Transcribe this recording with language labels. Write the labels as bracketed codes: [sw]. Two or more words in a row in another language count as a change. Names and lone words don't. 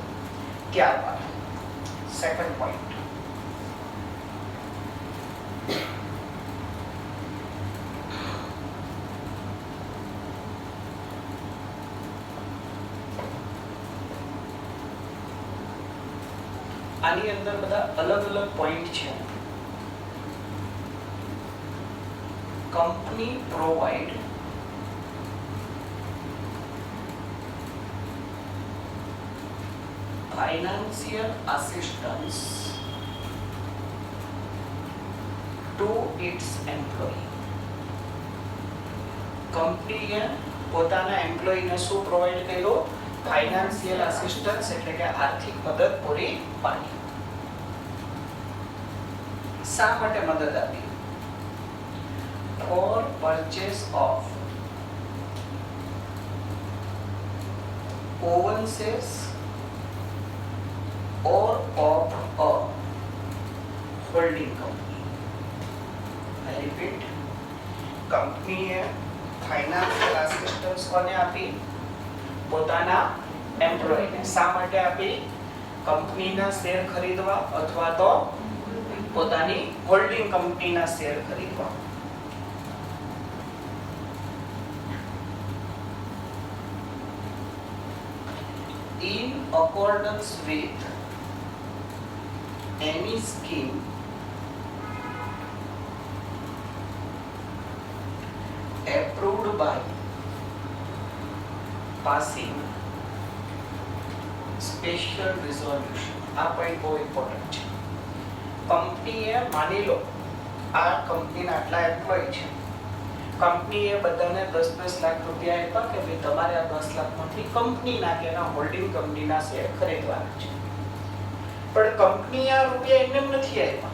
[gu] ત્યારબાદ [en] second point, [gu] આની અંદર બધા અલગ અલગ પોઈન્ટ છે. [en] company provide financial assistance to its employee. [gu] કંપનીએ પોતાના એમ્પ્લોયીને શું પ્રોવાઇડ કર્યું? [en] financial assistance [gu] એટલે કે આર્થિક મદદ પૂરી પાડી. શા માટે મદદ આપી? [en] for purchase of own shares or of a holding company. I repeat, [gu] કંપનીએ [en] financial assistance [gu] કોને આપી? પોતાના એમ્પ્લોયીને. શા માટે આપી? કંપનીના શેર ખરીદવા અથવા તો પોતાની હોલ્ડિંગ કંપનીના શેર ખરીદવા. [en] In accordance with any scheme approved by passing special resolution. [gu] આ પોઈન્ટ બહુ ઇમ્પોર્ટન્ટ છે. કંપનીએ માની લો આ કંપનીના આટલા એમ્પ્લોય છે, કંપનીએ બધાને 10-10 લાખ રૂપિયા આપ્યા કે ભાઈ તમારે આ 10 લાખમાંથી કંપનીના કે એના હોલ્ડિંગ કંપનીના શેર ખરીદવાના છે. પણ કંપની આ રૂપિયા એમને નથી આપ્યા.